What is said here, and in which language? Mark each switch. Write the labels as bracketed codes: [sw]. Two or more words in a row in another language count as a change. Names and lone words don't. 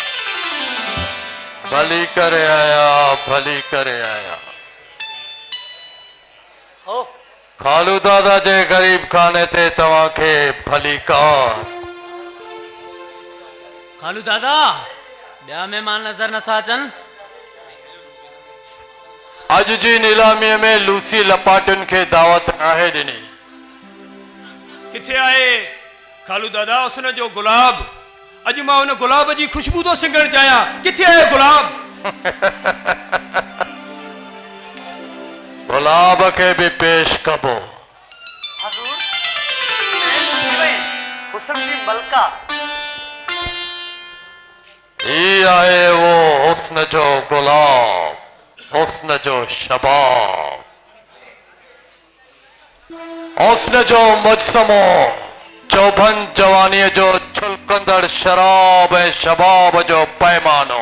[sd] भली करे आया हो खालू दादा जे गरीब खाने ते तव्हां खे भली कार। खालू दादा ॿिया महिमान नज़र नथा अचनि। अॼु जी नीलामीअ में लूसी लपाटियुनि खे दावत नाहे ॾिनी। किथे आहे खालू दादा उसने जो गुलाब? अॼु मां उन गुलाब जी खुशबू तो सिंगण चाहियां। किथे आहे गुलाब? गुलाब खे भी पेश कबो। [ur] हजूर हुस्न की मलका [sd] ही आहे वो हुस्न जो गुलाब, हुस्न जो शबाब, हुस्न जो मुजसमो, चौभन जवानीअ जो छुलकंदड़ शराब ऐं शबाब जो पैमानो।